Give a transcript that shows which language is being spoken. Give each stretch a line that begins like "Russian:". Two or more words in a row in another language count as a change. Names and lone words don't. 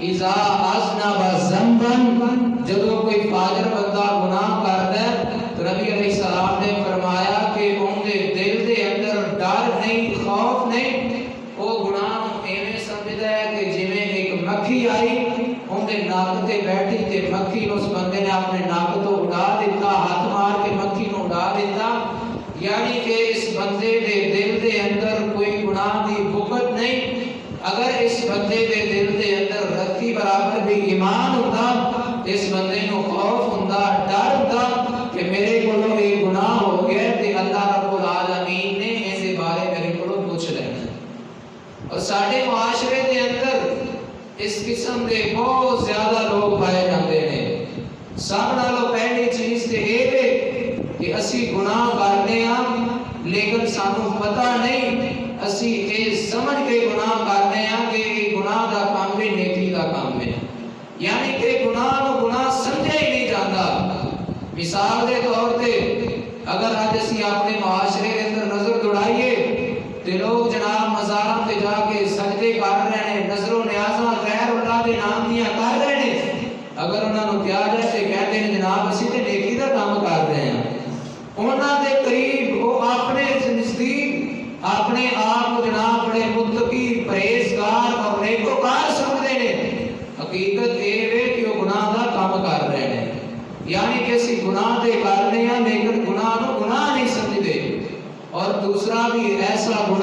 Arabic: اذا اذنب ذنبا
Punjabi: جدو کوئی فاجر بندہ گناہ کرتا ہے تو نبی علیہ السلام نے فرمایا کہ ان دے دل دے اندر ڈر نہیں خوف نہیں وہ گناہ ایویں سمجھدا ہے کہ جویں ایک مکھی آئی ان دے ناک تے بیٹھی تے مکھی اس بندے نے اپنے ناک تو اڑا دیتا ہاتھ مار کے مکھی نو اڑا دیتا یعنی کہ اس بندے دے دل دے اندر کوئی گناہ دی بغض نہیں اگر اس بندے دے دل دے اندر رتی برابر بھی ایمان ہوتا اس بندے نو خوف ہوندا ڈر ہوندا کہ میرے کولوں ایک گناہ ہو گیا تے اللہ رب العالمین نے اس بارے میرے کولوں پوچھ لینا اور ساڈے معاشرے دے اندر اس قسم دے بہت زیادہ لوگ پائے جاندے ہیں سب نالوں پہلی چیز تے اے ہے کہ اسی گناہ کرتے ہیں لیکن سانو پتہ نہیں اسی یہ سمجھ کے گناہ کرتے ہیں کہ یہ گناہ دا کام بھی نیکی دا کام ہے یعنی کہ گناہ نو گناہ سمجھے ہی نہیں جاتا مثال دے طور پہ اگر آج اسی اپنے معاشرے کے اندر نظر دوڑائیے تو لوگ جناب مزاراں تے جا کے سجدے کر رہے ہیں نظر و نیازاں غیر اللہ دے نام دیاں کر رہے ہیں اگر انہاں نو کیا جائے تے کہتے ہیں جناب اسی تے نیکی دا کام کر رہے ہیں انہاں دے قریب وہ اپنے
Urdu: نزدیک اپنے آپ کو جناب بڑے متقی پرہیزگار اور نیکوکار سمجھتے ہیں حقیقت یہ ہے کہ وہ گناہ دا کام کر رہے ہیں یعنی کہ
Punjabi: اسی گناہ دے کرنے ہیں
Urdu: لیکن گناہ نو گناہ نہیں سمجھتے اور دوسرا بھی ایسا